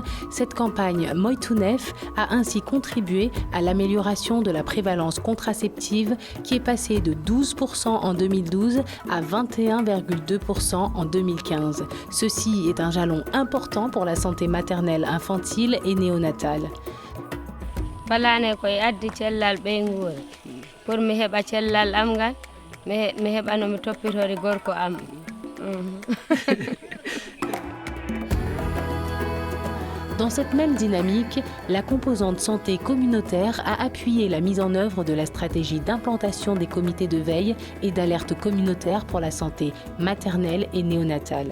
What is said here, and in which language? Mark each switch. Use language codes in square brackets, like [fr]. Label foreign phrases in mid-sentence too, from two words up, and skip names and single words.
[fr] Cette campagne Moytounef a ainsi contribué à l'amélioration de la prévalence contraceptive qui est passée de 12% en 2012 à 21,2% en 2015. Ceci est un jalon important pour la santé maternelle infantile et néonatale. [ff] balane koy addi cellal ɓeyngure pour mi heɓa cellal am ngal mi heɓano mi toppitore gorko am. [fr] Dans cette même dynamique, la composante santé communautaire a appuyé la mise en œuvre de la stratégie d'implantation des comités de veille et d'alerte communautaire pour la santé maternelle et néonatale.